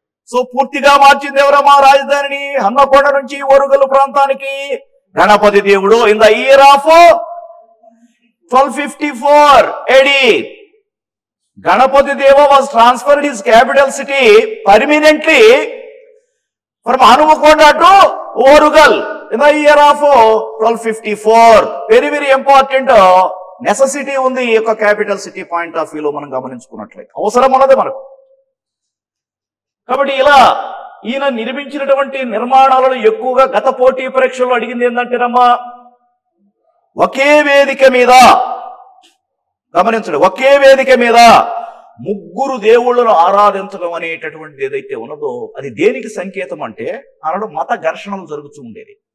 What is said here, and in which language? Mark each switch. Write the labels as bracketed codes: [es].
[te] So పూర్తిగా మార్చింది ఎవరమ్మా రాజధానిని? హన్మకొండ నుంచి ఓరుగల్లు ప్రాంతానికి గణపతి దేవుడు. [en] In the year of 1254 AD, Ganapati Deva was transferred his capital city permanently from Hanumakonda to Orugal in the year of 1254. Very, very important necessity [te] ఉంది ఈ యొక్క క్యాపిటల్ సిటీ పాయింట్ ఆఫ్ వ్యూలో మనం గమనించుకున్నట్లయితే అవసరం ఉన్నది మనకు. కాబట్టి ఇలా ఈయన నిర్మించినటువంటి నిర్మాణాలను ఎక్కువగా గత పోటీ పరీక్షల్లో అడిగింది ఏంటంటేనమ్మా, ఒకే వేదిక మీద గమనించండి, ఒకే వేదిక మీద ముగ్గురు దేవుళ్ళను ఆరాధించడం అనేటటువంటిది ఏదైతే ఉన్నదో అది దేనికి సంకేతం అంటే, ఆనాడు మత ఘర్షణలు జరుగుతూ ఉండేది.